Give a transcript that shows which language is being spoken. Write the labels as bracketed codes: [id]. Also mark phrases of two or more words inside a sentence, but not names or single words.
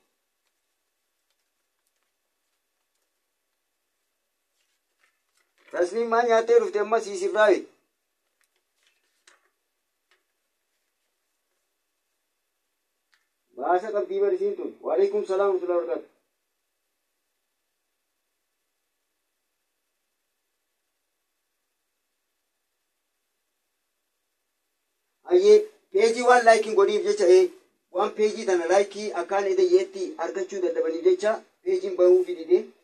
[om] Tasniim maa nyaattee dhufte amma siisirraayi. Baasa qabdii barisiin tun. [ar] وعليكم السلام ورحمة الله وبركاته. [om] Hayyee peejii waan laayikiin godhiif jecha waan peejii tana laayikii akkaan edayyeetti argachuu dadhabaniif jecha peejiin bahuu fidide.